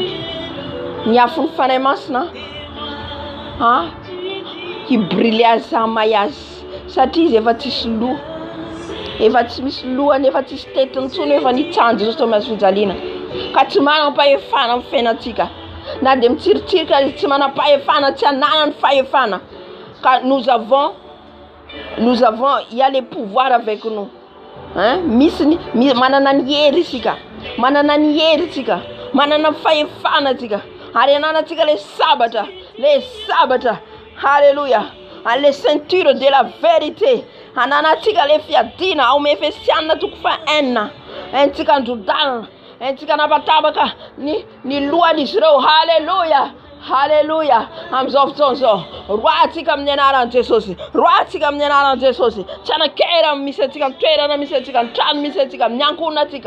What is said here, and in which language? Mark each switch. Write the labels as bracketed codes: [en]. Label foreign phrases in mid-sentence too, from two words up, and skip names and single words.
[mg] Ny afon'ny fanahy masina hibrille azy samay azy. Satria izy efa tsisy loha. Efa tsy misy lohany, efa tsisy tetiny intsony efa nitsanjo zao Thomas fijaliana. Ka tsy manam-pahefana amin'ny fiainantsika. Na dia mitsiritsiry izy tsy manam-pahefana, tsy ananany fahefana. [fr] Car nous avons, il y a les pouvoirs avec nous. [mg] Manana ny hery isika. Manana ny hery isika. Manana fahefana isika. Ary ananantsika les sabatra. Alléluia. [fr] Les ceintures de la vérité. [mg] Ananantsika le fiadina ao Efesiana toko fa 1. Entsika androdalana. Entsika napatabaka ny lohan'izy ireo. Halleluja. Halleluja. Amin'izao fotoana izao roatsika amin'ny anaran'i Jesosy. Roatsika amin'ny anaran'i Jesosy. Tsy anakera misy antsika toerana, misy antsika trano, misy antsika amin'ny ankohonantsika.